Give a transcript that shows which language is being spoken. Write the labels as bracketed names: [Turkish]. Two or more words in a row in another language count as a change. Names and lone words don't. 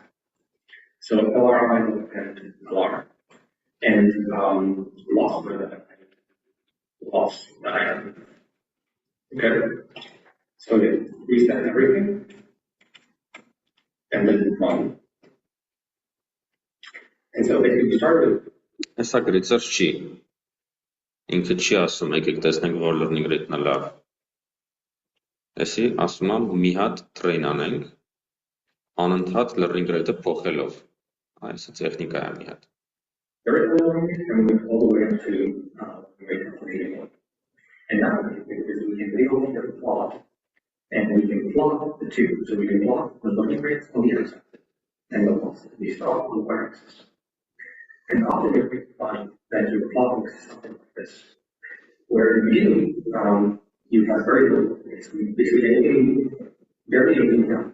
[English] So LRI and LR, and loss that I have. Okay. So reset everything, and then run. And so basically we started. [Armenian] Հեսա գրեցր չի, ինքը չի ասում, եկեք տեսնենք որ [English] learning rate-ն [Armenian] է լավ։ Այսի ասում եմ մի հատ train անենք, անընդհատ [English] learning rate-ը [Armenian] փոխելով, այս տեխնիկա է մի հատ։ [English] There is a learning rate, and we went all the way up to rate of 1. And now what we can do is we can go over the plot, and we can plot the two. So we can plot the learning rates on the x-axis, and the losses we saw on the y-axis. And often if we find that your plot looks something like this, where in the beginning, you have very little, basically anything, barely anything down.